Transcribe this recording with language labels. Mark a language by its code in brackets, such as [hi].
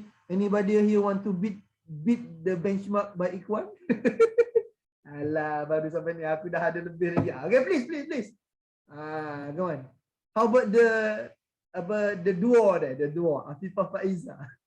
[en] anybody here want to beat the benchmark by Ikwan? [ms] Alah, baru sampai ni aku dah ada lebih lagi. [en] Okay, please. Go on. How about the duo there, Afifah Faiza.